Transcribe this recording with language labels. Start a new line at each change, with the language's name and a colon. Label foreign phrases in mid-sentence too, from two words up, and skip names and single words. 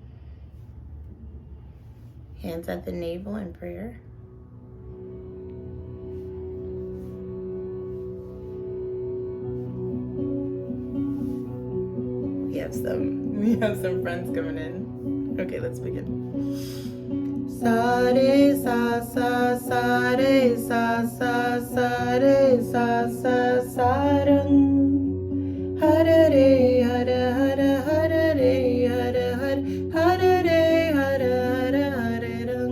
English: Hands at the navel in prayer. We have some friends coming in. Okay, let's begin. Sa re sa sa sa re sa sa sa re sa sa sa rang. Hare re hare hare hare re hare hare hare re hare hare hare rang.